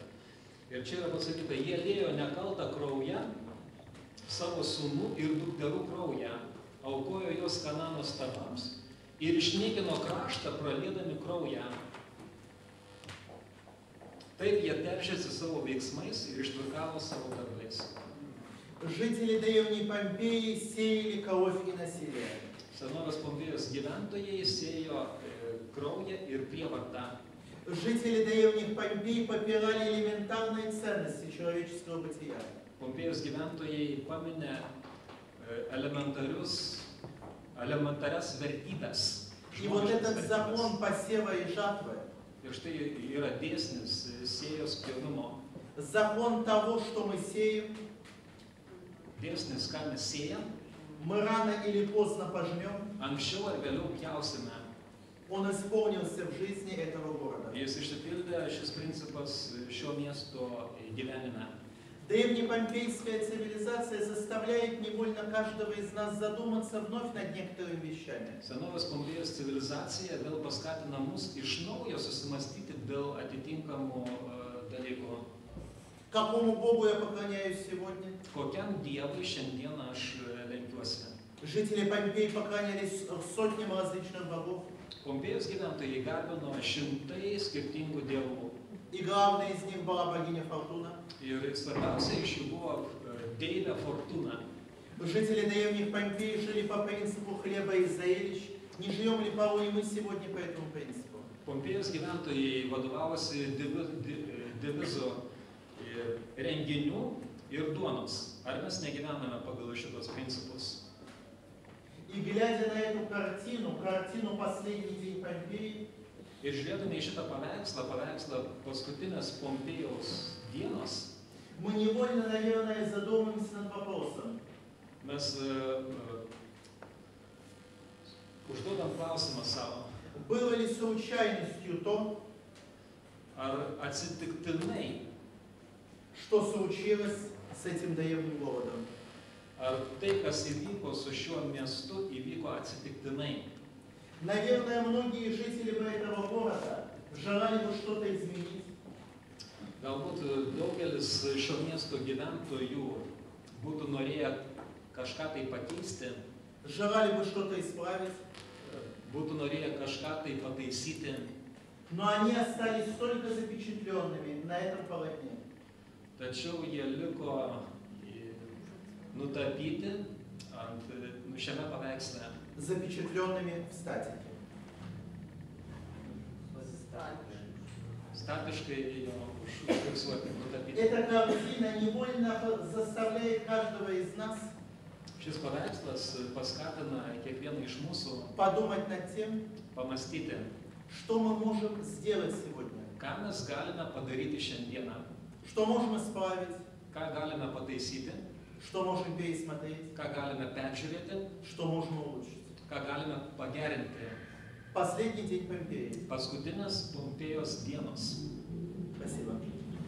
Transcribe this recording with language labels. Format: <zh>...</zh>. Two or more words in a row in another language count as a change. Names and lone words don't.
<lt>Ir čia yra pasakyta: Jie liejo nekaltą kraują, savo sūnų ir dukterų kraują, aukojo juos Kanano stabams ir išniekino kraštą praliedami kraują. Taip jie teršėsi savo veiksmais ir ištvirkavo savo darbais.</lt> <ru>Жители древней Помпеи сеяли кровь и насилие.</ru> <lt>Senovės Pompėjos gyventojai sėjo kraują ir prievartą.</lt> <ru>Жители древних Помпей попирали элементарные ценности человеческого бытия.</ru> <lt>Pompėjos gyventojai paminė elementarias vertybės.</lt> <ru>И вот этот закон посева и жатвы,</ru> <lt>Ir štai yra dėsnis sėjos pjovimo.</lt> <ru>закон того, что мы сеем,</ru> <lt>Dėsnis, ką mes sėjam,</lt> <ru>мы рано или поздно пожнем.</ru> <lt>anksčiau ar vėliau pjausime.</lt> <ru>Он исполнился в жизни этого города.</ru> <lt>Jis išsipildė šis principas šio miesto gyvenime.</lt> <ru>Древнепомпейская цивилизация заставляет невольно каждого из нас задуматься вновь над некоторыми вещами.</ru> <lt>Senovės Pompėjos civilizacija vėl paskatina mus iš naujo susimastyti dėl atitinkamų dalykų.</lt> <ru>Какому Богу я поклоняюсь сегодня?</ru> <lt>Kokiam Dievui šiandieną aš lenkiuosi?</lt> <ru>Жители Помпеи поклонялись сотням различных богов.</ru> <lt>Pompėjos gyventojai garbino šimtai skirtingų dievų.</lt> <ru>И главная из них была богиня Фортуна.</ru> <lt>Ir svarbiausia iš jų buvo deivė Fortuna.</lt> <ru>Жители древних Помпей жили по принципу хлеба и зрелищ. Не живем ли порой и мы сегодня по этому принципу?</ru> <lt>Pompėjos gyventojai vadovavosi devizu renginių ir duonos. Ar mes negyvename pagal šitos principus?</lt> <ru>И глядя на эту картину «Последний день Помпеи»,</ru> <lt>Ir žiūrėdami į šitą paveikslą paskutinės Pompėjaus dienos,</lt> <ru>мы невольно, наверное, задумаемся над вопросом.</ru> <lt>mes užduodam klausimą savo.</lt> <ru>Было ли случайностью то,</ru> <lt>Ar atsitiktinai,</lt> <ru>что случилось с этим древним городом?</ru> <lt>ar tai, kas įvyko su šiuo miestu, įvyko atsitiktinai?</lt> <ru>Наверное, многие жители этого города желали бы что-то изменить.</ru> <lt>Galbūt daugelis šio miesto gyventojų būtų norėję kažką tai pakeisti,</lt> <ru>Желали бы что-то исправить.</ru> <lt>būtų norėję kažką tai pataisyti,</lt> <ru>Но они остались только запечатленными на этом полотне.</ru> <lt>tačiau jie liko nutapyti šiame paveiksle.</lt> <ru>Запечатленными в статике.</ru> <lt>Statiškai jo užfiksuoti, nutapyti.</lt> <ru>Эта картина невольно заставляет каждого из нас</ru> <lt>Šis paveikslas paskatina kiekvieną iš mūsų</lt> <ru>подумать над тем,</ru> <lt>pamastyti,</lt> <ru>что мы можем сделать сегодня,</ru> <lt>ką mes galime padaryti šiandieną,</lt> <ru>что можем исправить,</ru> <lt>ką galime pataisyti,</lt> <ru>что можем пересмотреть,</ru> <lt>ką galime peržiūrėti,</lt> <ru>что можем улучшить.</ru> <lt>ką galime pagerinti.</lt> <ru>Последний день Помпеи.</ru> <lt>Paskutinės Pompėjos dienos.</lt> <ru>Спасибо.</ru>